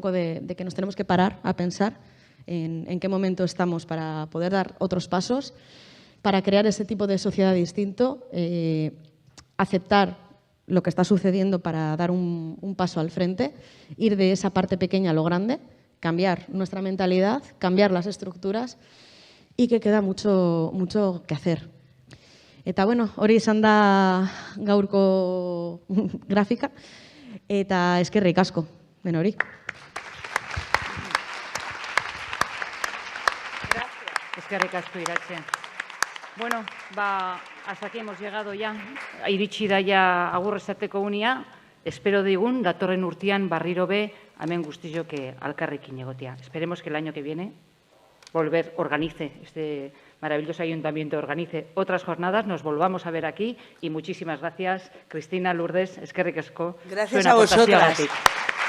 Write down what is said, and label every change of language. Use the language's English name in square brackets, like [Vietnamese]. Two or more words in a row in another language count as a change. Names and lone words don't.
[Spanish] poco de que nos tenemos que parar a pensar en qué momento estamos para poder dar otros pasos, para crear ese tipo de sociedad distinto, aceptar lo que está sucediendo para dar un paso al frente, ir de esa parte pequeña a lo grande, cambiar nuestra mentalidad, cambiar las estructuras y que queda mucho que hacer. [Basque] Eta bueno, hori izan da gaurko grafika eta eskerrik asko, hori. Eskerrik asko, Iratxe. [Spanish] Bueno, hasta aquí hemos llegado ya. [Basque] Iritsi da ya agur esateko unia. Espero digun, datorren urtean barriro be, hemen guztiok alkarrekin egotea. [Spanish] Esperemos que el año que viene organice este maravilloso ayuntamiento, organice otras jornadas, nos volvamos a ver aquí y muchísimas gracias, Cristina, [Basque] Lourdes, eskerrik asko. [Spanish] Gracias a vosotras.